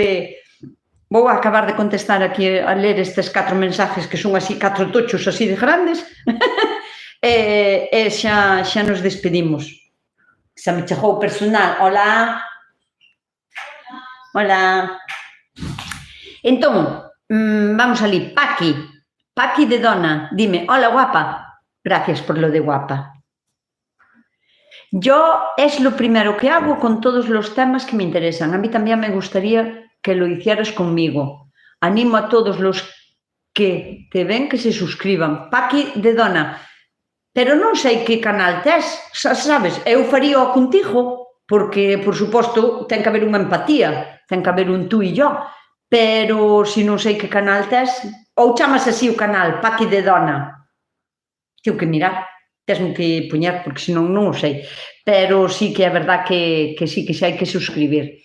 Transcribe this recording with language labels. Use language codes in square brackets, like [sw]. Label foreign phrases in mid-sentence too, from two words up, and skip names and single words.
[gl] Vou acabar de contestar aquí a ler estes 4 mensajes que son así, 4 tochos así de grandes, e xa nos despedimos. Xa me chegou o personal. Hola. Hola. Entón, vamos ali. Paqui de Dona, dime, hola guapa. [es] Gracias por lo de guapa. Yo es lo primero que hago con todos los temas que me interesan. A mí también me gustaría que lo hicieras conmigo. Animo a todos los que te ven que se suscriban. [gl] Paqui de Dona, pero non sei que canal tes, sabes, eu faría contigo, porque, por suposto, ten que haber unha empatía, ten que haber un tú e yo, pero se non sei que canal tes, ou chamas así o canal, Paqui de Dona, tenho que mirar, tesmo que poñer, porque senón non o sei, pero sí que é verdad que sí que xa hai que suscribir.